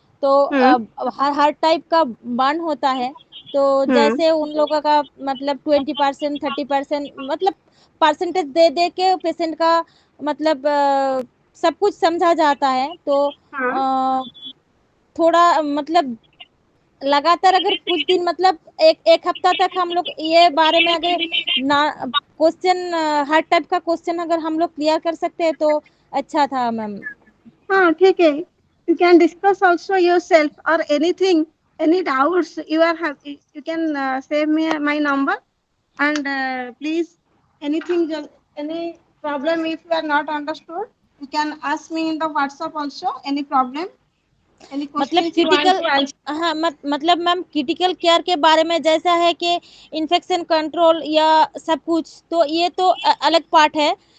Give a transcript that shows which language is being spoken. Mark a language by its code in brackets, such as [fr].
[hi] तो हर टाइप का बाण होता है, तो जैसे उन लोगों का मतलब 20% 30% मतलब परसेंटेज दे दे के पेशेंट का मतलब सब कुछ समझा जाता है। तो थोड़ा मतलब लगातार अगर कुछ दिन मतलब एक हफ्ता तक हम लोग ये बारे में अगर ना क्वेश्चन हर टाइप का क्वेश्चन अगर हम लोग क्लियर कर सकते हैं तो अच्छा था मैम। हाँ ठीक है, [en] you can discuss also yourself or anything, any doubts you are have, you can save me my number, and please anything any problem if you are not understood, you can ask me in the WhatsApp also, any problem, any [hi] मतलब [en] questions you want critical to answer. [hi] हाँ मतलब ma'am critical care के बारे में जैसा है कि infection control या सब कुछ, तो ये तो अलग पार्ट है।